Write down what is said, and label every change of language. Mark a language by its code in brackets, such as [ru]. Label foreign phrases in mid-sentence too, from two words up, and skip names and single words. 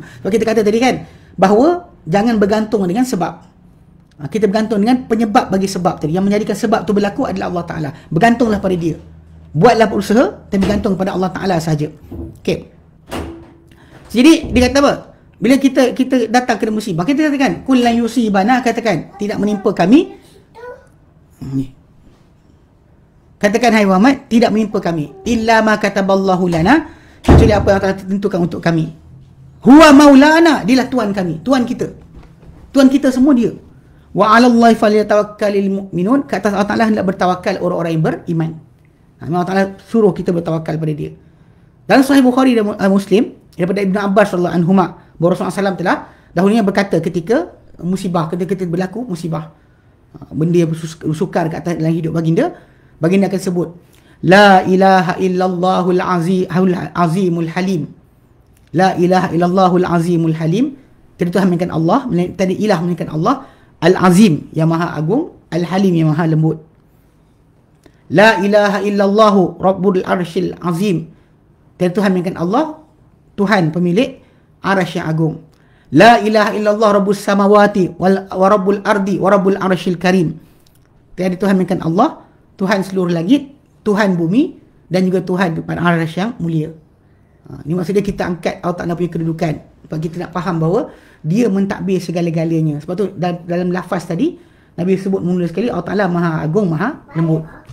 [ms] Sebab kita kata tadi kan, bahawa jangan bergantung dengan sebab. Kita bergantung dengan penyebab bagi sebab tadi. Yang menjadikan sebab tu berlaku adalah Allah Ta'ala. Bergantunglah pada dia. Buatlah berusaha, tapi bergantung pada Allah Ta'ala sahaja. Okay. Jadi dia kata apa? Bila kita datang kena musibah, kita katakan [ar] قل لن يصيبنا, [ms] katakan tidak menimpa kami. Katakan hai Muhammad, tidak menimpa kami [ar] إلا ما كتب الله لنا, [ms] kecuali apa yang telah ditentukan untuk kami. [ar] هو مولانا, [ms] dialah Tuhan kami, Tuhan kita. Tuhan kita semua dia. [ar] وعلى الله فليتوكل المؤمنون, [ms] ke atas Allah Ta'ala hendak bertawakal orang-orang yang beriman. Allah Ta'ala suruh kita bertawakal pada dia. Dalam Sahih Bukhari dan Muslim daripada Ibn Abbas [ar] رضي الله عنهما, [ms] bahawa Rasulullah SAW telah dahulunya berkata ketika musibah, ketika berlaku musibah, benda yang bersukar ke atas dalam hidup baginda akan sebut [ar] لا إله إلا الله العظيم الحليم. لا إله إلا الله العظيم الحليم. [ms] Tiada Tuhan melainkan Allah, tiada ilah melainkan Allah, Al-Azim yang maha agung, Al-Halim yang maha lembut. [ar] لا إله إلا الله رب العرش العظيم. [ms] Tiada Tuhan melainkan Allah, Tuhan pemilik arasy yang agung. [ar] لا إله إلا الله رب السماوات ورب الأرض ورب العرش الكريم. [ms] Tiada Tuhan melainkan Allah, Tuhan seluruh langit, Tuhan bumi, dan juga Tuhan pada arasy yang mulia. Ini maksudnya kita angkat Allah Ta'ala punya kedudukan. Sebab kita nak faham bahawa dia mentadbir segala-galanya. Sebab tu dalam lafaz tadi Nabi sebut mula sekali Allah Ta'ala maha agung, maha lembut.